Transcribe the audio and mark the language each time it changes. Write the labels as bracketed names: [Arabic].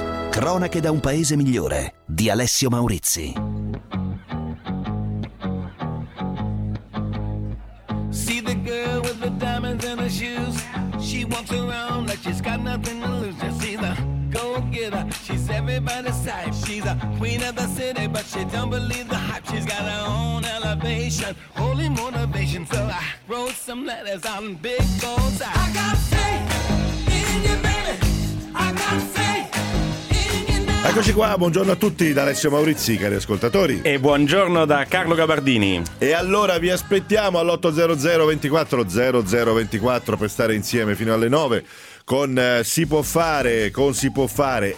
[Italian] Cronache da un paese migliore di Alessio Maurizi. [English] See the girl with the diamonds in her shoes. She walks around like she's got nothing to lose. Just see the go-getter. She's everybody's type. She's a queen of the city, but she don't believe the hype. She's got her own elevation, holy motivation. So I wrote some letters on big bold. I got faith in you, baby. I got faith. [Italian] Eccoci qua, buongiorno a tutti da Alessio Maurizi, cari ascoltatori. E buongiorno da Carlo Gabardini. E allora vi aspettiamo all'800 24 0024 per stare insieme fino alle 9 con Si può fare, con Si può fare.